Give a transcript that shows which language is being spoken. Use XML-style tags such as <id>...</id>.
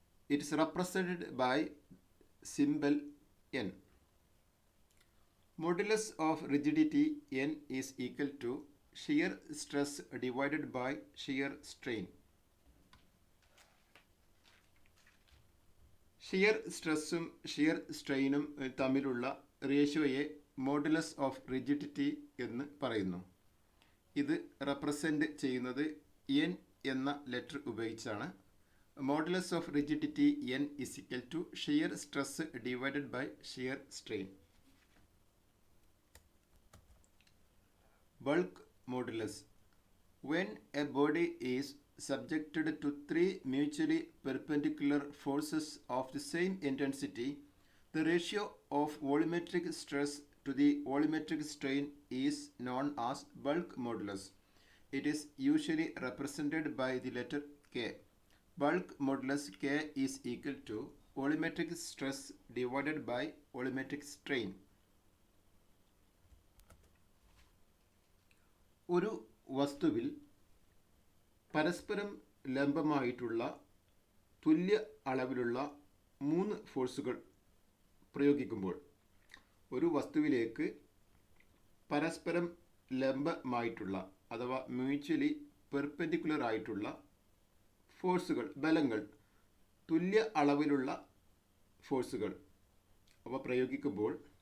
<en>It is represented by symbol N. Modulus of rigidity N is equal to shear stress divided by shear strain.</en> <ml>Shear സ്ട്രെസ്സും shear സ്ട്രെയിനും തമ്മിലുള്ള റേഷ്യോയെ modulus of rigidity എന്ന് പറയുന്നു. ഇത് represent ചെയ്യുന്നത് N എന്ന letter ഉപയോഗിച്ചാണ്.</ml> <en>Modulus of rigidity N is equal to shear stress divided by shear strain. Bulk modulus. When a body is subjected to three mutually perpendicular forces of the same intensity, the ratio of volumetric stress to the volumetric strain is known as bulk modulus. It is usually represented by the letter K. Bulk modulus K is equal to volumetric stress divided by volumetric strain.</en> <ml>ഒരു വസ്തുവിൽ പരസ്പരം ലംബമായിട്ടുള്ള തുല്യ അളവിലുള്ള 3 ഫോഴ്സുകൾ പ്രയോഗിക്കുമ്പോൾ ഒരു വസ്തുവിലേക്ക് പരസ്പരം ലംബമായിട്ടുള്ള അഥവാ മ്യൂച്വലി പെർപെൻഡിക്കുലർ ആയിട്ടുള്ള ഫോഴ്സുകൾ, ബലങ്ങൾ, തുല്യ അളവിലുള്ള ഫോഴ്സുകൾ അവ പ്രയോഗിക്കുമ്പോൾ</ml>